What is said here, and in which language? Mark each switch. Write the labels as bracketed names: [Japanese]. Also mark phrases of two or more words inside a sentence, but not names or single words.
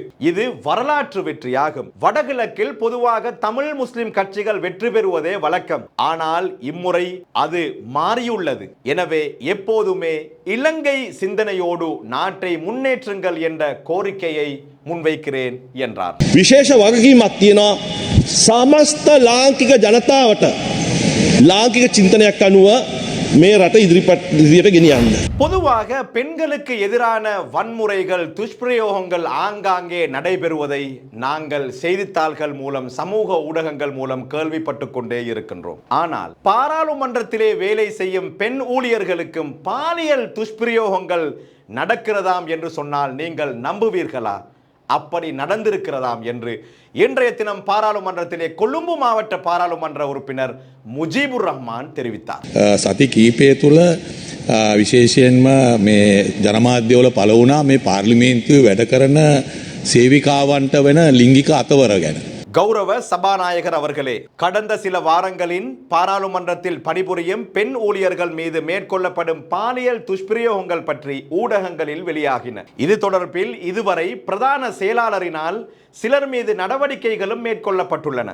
[Tamil] இது வரலாற்று வெற்றியாகும். வடகிழக்கில் பொதுவாக தமிழ் முஸ்லிம் கட்சிகள் வெற்றி பெறுவதே வழக்கம். ஆனால் இம்முறை அது மாறியுள்ளது. எனவே எப்போதுமே இலங்கை சிந்தனையோடு நாட்டை முன்னேற்றுங்கள் என்ற கோரிக்கையை முன்வைக்கிறேன் என்றார். [Sinhala] විශේෂ වගකීමක් තියෙනවා සමස්ත ලාංකික ජනතාවට ලාංකික චින්තනයක් අනුව මේ රට ඉදිරියට ගෙනියන්න. [Tamil] பொதுவாக பெண்களுக்கு எதிரான வன்முறைகள் துஷ்பிரயோகங்கள் ஆங்காங்கே நடைபெறுவதை நாங்கள் செய்தித்தாள்கள் மூலம் சமூக ஊடகங்கள் மூலம் கேள்விப்பட்டு கொண்டே இருக்கின்றோம். ஆனால் பாராளுமன்றத்திலே வேலை செய்யும் பெண் ஊழியர்களுக்கும் பாலியல் துஷ்பிரயோகங்கள் நடக்கிறதாம் என்று சொன்னால் நீங்கள் நம்புவீர்களா? அப்படி நடந்திருக்கிறதாம் என்று இன்றைய தினம் பாராளுமன்றத்திலே கொழும்பு மாவட்ட பாராளுமன்ற உறுப்பினர் முஜீபுர் ரஹ்மான் தெரிவித்தார். [Sinhala] සති කීපය තුළ විශේෂයෙන්ම මේ ජනමාධ්‍යවල පළ වුණා මේ පාර්ලිමේන්තුවේ වැඩ කරන සේවිකාවන්ට වෙන ලිංගික අතවර ගැන. [Tamil] கௌரவ சபாநாயகர் அவர்களே, கடந்த சில வாரங்களின் பாராளுமன்றத்தில் பணிபுரியும் பெண் ஊழியர்கள் மீது மேற்கொள்ளப்படும் பாலியல் துஷ்பிரயோகங்கள் பற்றி ஊடகங்களில் வெளியாகின. இது தொடர்பில் இதுவரை பிரதான செயலாளரினால் சிலர் மீது நடவடிக்கைகளும் மேற்கொள்ளப்பட்டுள்ளன.